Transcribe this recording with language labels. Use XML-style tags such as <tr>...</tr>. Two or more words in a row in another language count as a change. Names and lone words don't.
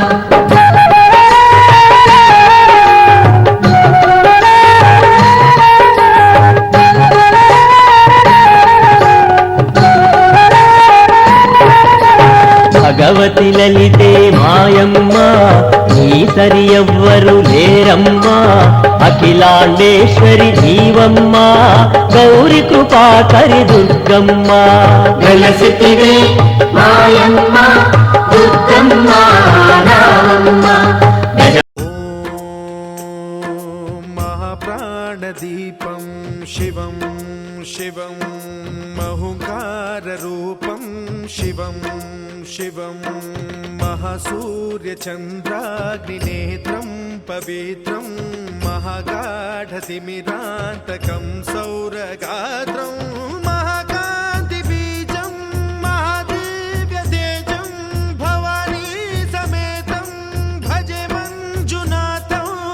<te>భగవతి లలితే మాయమ్మ నీ సరి ఎవ్వరు లేరమ్మ అఖిలాండేశ్వరి నీవమ్మ గౌరి కృపాకరి దుర్గమ్మ. వెలసితివే మాయమ్మ దుర్గమ్మ రావమ్మ.</te> <sa>महाप्राणदीपं शिवं शिवं महुकाररूपं शिवं शिवं महासूर्यचन्द्राग्निनेत्रं पवित्रं महागाढतिमिरान्तकं सौरगात्रं महाकान्तिबीजं महादिव्यतेजं भवानी समेतं भजे मञ्जुनाथं.</sa>